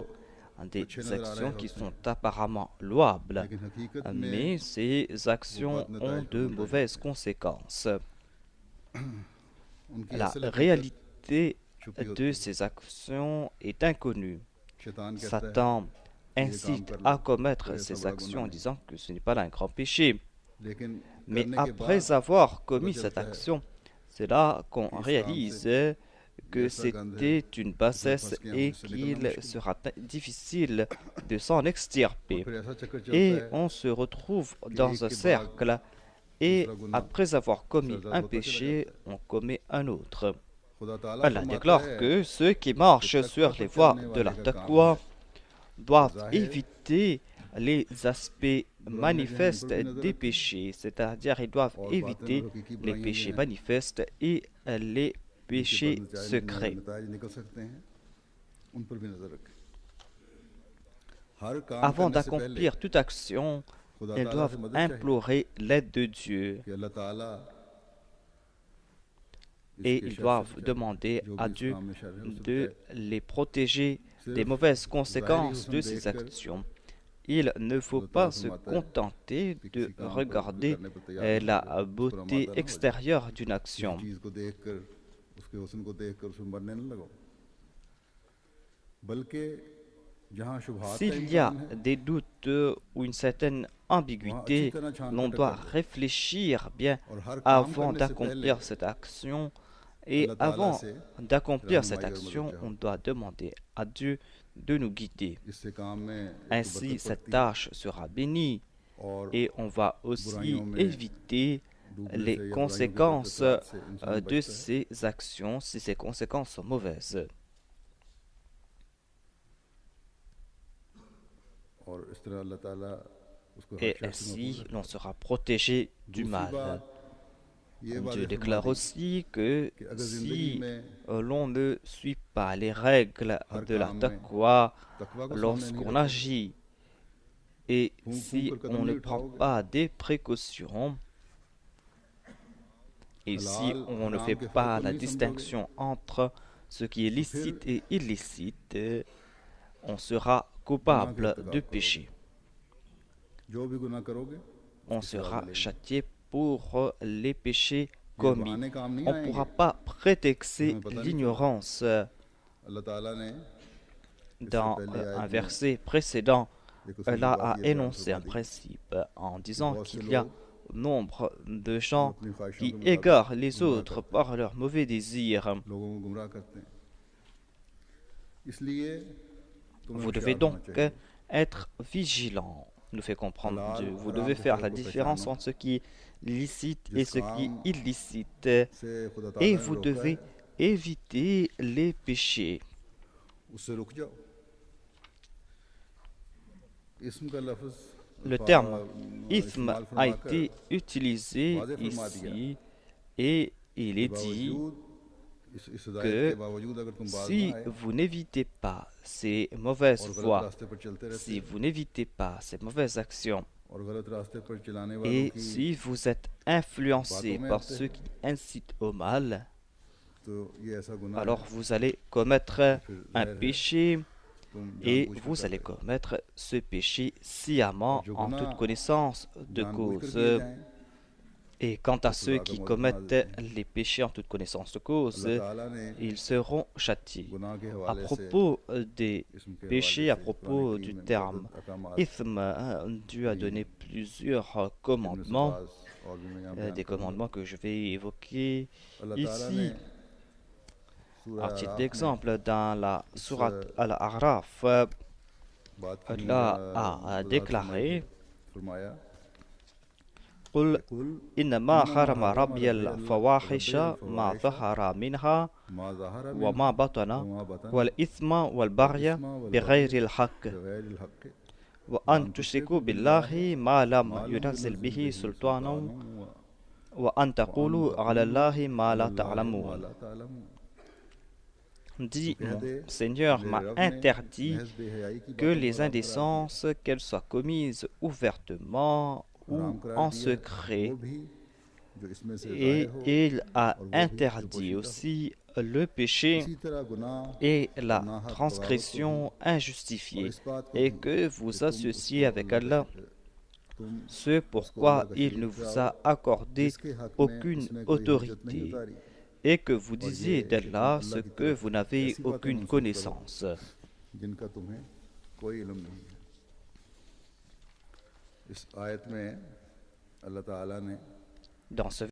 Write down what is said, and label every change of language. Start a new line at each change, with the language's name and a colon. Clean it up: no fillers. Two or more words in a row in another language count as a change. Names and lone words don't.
French: Des actions qui sont apparemment louables, mais ces actions ont de mauvaises conséquences. La réalité de ces actions est inconnue. Satan incite à commettre ces actions en disant que ce n'est pas là un grand péché.
Urdu: लेकिन
French: Mais
Urdu: کرنے کے بعد
French: après avoir
Urdu: पता
French: commis cette
Urdu: چلتا ہے
French: action, c'est là qu'on
Urdu: کہ اس کام
French: réalise
Urdu: से
French: que
Urdu: ایسا گند ہے
French: c'était une
Urdu: जिसमें
French: bassesse
Urdu: پھنس کے
French: et
Urdu: ہم سے نکلنا
French: qu'il
Urdu: مشکل ہے.
French: sera difficile de s'en
Urdu: और
French: extirper.
Urdu: پھر ایسا چکر چلتا
French: Et
Urdu: है
French: on se retrouve
Urdu: कि
French: dans
Urdu: एक
French: un
Urdu: کے بعد
French: cercle et
Urdu: دوسرا گناہ
French: après avoir commis
Urdu: सरजद
French: un
Urdu: ہوتا چلا
French: péché,
Urdu: جاتا ہے.
French: on commet un autre.
Urdu: خدا تعالیٰ
French: Allah
Urdu: फरमाता
French: déclare
Urdu: है
French: que ceux qui
Urdu: कि
French: marchent
Urdu: तकवा
French: sur
Urdu: पर
French: les voies
Urdu: चलने
French: de
Urdu: वाले
French: la
Urdu: کا کام
French: taqwa
Urdu: है
French: doivent
Urdu: जाहिर
French: éviter les aspects
Urdu: برائیاں جو ہیں ان
French: manifestes
Urdu: پر بھی نظر
French: des
Urdu: रखें
French: péchés, c'est-à-dire ils doivent
Urdu: اور باطن
French: éviter
Urdu: اور حقیقی
French: les
Urdu: برائیاں جو
French: péchés
Urdu: हैं
French: manifestes et les
Urdu: जिनके
French: péchés
Urdu: बाद
French: secrets.
Urdu: نتائج نکل سکتے ہیں ان پر بھی نظر رکھیں. ہر کام
French: Avant
Urdu: کرنے سے پہلے
French: d'accomplir toute action,
Urdu: खुदा
French: elles
Urdu: تعالیٰ سے
French: doivent
Urdu: مدد چاہیے
French: implorer l'aide de Dieu
Urdu: کہ اللہ تعالیٰ
French: et
Urdu: इसके
French: ils
Urdu: شر سے
French: doivent
Urdu: बचाए।
French: demander
Urdu: जो
French: à
Urdu: بھی اس
French: Dieu
Urdu: کام میں شر ہے اسے
French: de
Urdu: बचाए।
French: les protéger des
Urdu: सिर्फ
French: mauvaises
Urdu: ज़ाहिरी
French: conséquences
Urdu: हुस्न
French: de ces
Urdu: देखकर
French: actions. Il ne faut
Urdu: خدا تعالیٰ
French: pas se
Urdu: فرماتا ہے
French: contenter
Urdu: कि
French: de
Urdu: کسی کام پر
French: regarder
Urdu: کرنے پر تیار نہ ہو
French: la
Urdu: جائے، اس پر
French: beauté
Urdu: آمادہ نہ ہو جائے.
French: extérieure d'une
Urdu: किसी
French: action.
Urdu: چیز کو دیکھ کر اس کے حسن کو دیکھ کر اس میں مرنے نہ لگو، بلکہ جہاں شبہات کا
French: S'il y a
Urdu: امکان ہے
French: des doutes ou une certaine
Urdu: وہاں اچھی
French: ambiguïté,
Urdu: طرح چھان
French: l'on
Urdu: पटक
French: doit
Urdu: کر لو.
French: réfléchir bien
Urdu: اور ہر کام
French: avant
Urdu: کرنے سے پہلے
French: d'accomplir cette action. Et
Urdu: اللہ تعالیٰ
French: avant
Urdu: से
French: d'accomplir cette
Urdu: رہنمائی اور مدد
French: action,
Urdu: चाहो।
French: on doit demander à Dieu de nous guider.
Urdu: اس سے کام میں ایک تو
French: Ainsi,
Urdu: बरकत
French: cette
Urdu: پڑتی ہے
French: tâche sera bénie
Urdu: और
French: et on va aussi
Urdu: برائیوں میں
French: éviter
Urdu: डूबने
French: les
Urdu: سے یا برائیوں کے
French: conséquences
Urdu: برکت سے انسان
French: de
Urdu: بچتا ہے.
French: ces actions si ces conséquences sont mauvaises.
Urdu: اور اس طرح اللہ تعالیٰ اس کو ہر
French: Et
Urdu: شر سے محفوظ
French: ainsi,
Urdu: रखता
French: l'on
Urdu: है।
French: sera protégé du
Urdu: दूसरी
French: mal.
Urdu: بات یہ
French: Dieu
Urdu: वादे
French: déclare
Urdu: فرما دی
French: aussi que
Urdu: کہ اگر زندگی
French: si
Urdu: में
French: l'on ne suit pas les règles
Urdu: हर
French: de la
Urdu: کام میں
French: taqwa
Urdu: تقویٰ کو سامنے نہیں
French: lorsqu'on
Urdu: रखोगे,
French: agit et
Urdu: फूंक
French: si
Urdu: پھونک کر
French: on
Urdu: कदम
French: ne
Urdu: नहीं
French: prend
Urdu: उठाओगे,
French: pas des précautions et si
Urdu: हलाल
French: on ne
Urdu: हराम
French: fait
Urdu: کے فرق
French: pas
Urdu: को
French: la
Urdu: نہیں سمجھو گے,
French: distinction entre ce qui est
Urdu: تو پھر
French: licite et illicite, on sera
Urdu: گناہ کے
French: coupable de
Urdu: ارتکاب کرو گے.
French: péché.
Urdu: جو بھی گناہ کرو گے
French: On
Urdu: اس کی سزا
French: sera
Urdu: मिलेगी।
French: châtié pour les péchés
Urdu: ये
French: commis.
Urdu: بہانے کام نہیں
French: On ne
Urdu: आएंगे
French: pourra pas prétexter
Urdu: ہمیں پتا نہیں چلا.
French: l'ignorance.
Urdu: اللہ تعالیٰ نے اس سے
French: Dans
Urdu: पहले
French: un
Urdu: آیت میں
French: verset précédent,
Urdu: ایک اصولی
French: Allah
Urdu: बात
French: a
Urdu: یہ بیان
French: énoncé un
Urdu: فرما دی
French: principe en
Urdu: कि
French: disant
Urdu: بہت سے
French: qu'il y a
Urdu: लोग
French: nombre de
Urdu: जो
French: gens
Urdu: اپنی خواہشوں
French: qui
Urdu: کے مطابق
French: égarent les
Urdu: गुमराह
French: autres
Urdu: کرتے ہیں,
French: par leurs mauvais désirs.
Urdu: لوگوں کو گمراہ کرتے ہیں. اس لیے تمہیں
French: Vous devez
Urdu: ہوشیار ہونا
French: donc
Urdu: चाहिए।
French: être vigilant, nous fait comprendre
Urdu: हलाल
French: Dieu. Vous
Urdu: हराम
French: devez
Urdu: के
French: faire
Urdu: फर्क
French: la
Urdu: को
French: différence
Urdu: पहचानो,
French: entre ce qui est licite et
Urdu: जिस
French: ce qui est
Urdu: काम
French: illicite.
Urdu: سے خدا
French: Et
Urdu: تعالیٰ نے
French: vous
Urdu: रोका
French: devez
Urdu: है
French: éviter les péchés.
Urdu: اس سے رک جاؤ۔ اثم کا لفظ
French: Le terme
Urdu: इस्तेमाल
French: ism a
Urdu: फरमाकर
French: été utilisé
Urdu: واضح فرما دیا
French: ici et il
Urdu: के
French: est dit
Urdu: باوجود اس ہدایت
French: que
Urdu: کے باوجود اگر تم باز
French: si
Urdu: نہ آئے
French: vous n'évitez pas ces mauvaises
Urdu: اور غلط
French: voies,
Urdu: راستے پر چلتے رہتے
French: si vous n'évitez pas ces mauvaises actions,
Urdu: اور غلط راستے پر چلانے والوں
French: et
Urdu: की
French: si vous êtes influencé
Urdu: باتوں میں
French: par
Urdu: आते
French: ceux
Urdu: हैं,
French: qui incitent au mal,
Urdu: تو یہ ایسا گناہ
French: alors
Urdu: है
French: vous allez commettre
Urdu: फिर
French: un
Urdu: ظاہر ہے
French: péché
Urdu: तुम
French: et
Urdu: जानबूझकर
French: vous
Urdu: कर
French: allez
Urdu: رہے ہو.
French: commettre ce péché
Urdu: और
French: sciemment
Urdu: जो
French: en
Urdu: गुनाह
French: toute connaissance de
Urdu: जानबूझकर
French: cause.
Urdu: کیے جائیں
French: Et quant à
Urdu: तो
French: ceux
Urdu: سزا کا
French: qui
Urdu: موجب بنا
French: commettent
Urdu: دیتے ہیں.
French: les péchés en toute connaissance de cause,
Urdu: اللہ تعالیٰ نے
French: ils seront châtiés.
Urdu: گناہ کے
French: À
Urdu: حوالے سے
French: propos des
Urdu: اثم کے حوالے
French: péchés, à
Urdu: سے قرآن
French: propos
Urdu: करीम
French: du
Urdu: में
French: terme
Urdu: متعدد احکامات
French: ism, Dieu a
Urdu: भी
French: donné plusieurs
Urdu: इब्न
French: commandements,
Urdu: سباس اور بھی میں یہاں بیان
French: des
Urdu: करूँगा।
French: commandements que je vais évoquer
Urdu: اللہ تعالیٰ نے
French: ici.
Urdu: सूरह
French: À titre
Urdu: اعراف میں
French: d'exemple, dans la
Urdu: इस
French: sourate Al-A'raf,
Urdu: بات کی
French: Allah a
Urdu: वजाहत
French: déclaré
Urdu: फरमाया
Arabic: قل कुल إنما इन्नमा حرم हर्रम ربي रब्बी الفواحش ما الفواحش ظهر منها ما ظهر وما منها بطن وما بطن والإثم والبغي والإثم بغير والبغي الحق بغير الحق وأن تشركوا بالله ما لم ما لم ينزل به سلطانا سلطانا وأن تقولوا على الله ما لا ما تعلمون. لا تعلمون।
French: Dit,
Urdu: تو کہہ
French: mon
Urdu: दे
French: Seigneur
Urdu: मेरे
French: m'a
Urdu: رب نے
French: interdit
Urdu: محض بے حیائی کی
French: que
Urdu: باتوں کو
French: les
Urdu: حرام قرار دیا.
French: indécences, qu'elles soient commises ouvertement ou
Urdu: حرام قرار
French: en
Urdu: دیا ہے
French: secret,
Urdu: وہ بھی جو اس میں سے
French: et
Urdu: ظاہر ہو
French: il a
Urdu: اور وہ بھی جو
French: interdit
Urdu: پوشیدہ ہو.
French: aussi le péché
Urdu: اسی طرح گناہ
French: et
Urdu: और
French: la
Urdu: ناحق بغاوت کو بھی
French: transgression
Urdu: और
French: injustifiée,
Urdu: اس بات کو
French: et
Urdu: भी
French: que
Urdu: कि
French: vous
Urdu: तुम
French: associez
Urdu: उसको
French: avec
Urdu: अल्लाह
French: Allah,
Urdu: کا تم
French: ce
Urdu: اس کو اللہ
French: pourquoi
Urdu: का
French: il ne
Urdu: शरीक
French: vous
Urdu: ठहराओ
French: a accordé
Urdu: جس کے حق میں
French: aucune
Urdu: اس نے کوئی حجت نہیں
French: autorité,
Urdu: उतारी
French: et que vous
Urdu: اور یہ
French: disiez
Urdu: کہ تم
French: d'Allah ce
Urdu: اللہ کی
French: que
Urdu: तरफ
French: vous n'avez
Urdu: ایسی باتیں
French: aucune
Urdu: منسوب کرو
French: connaissance.
Urdu: جن کا تمہیں کوئی علم نہیں ہے. اس آیت میں اللہ تعالیٰ نے
French: Dans ce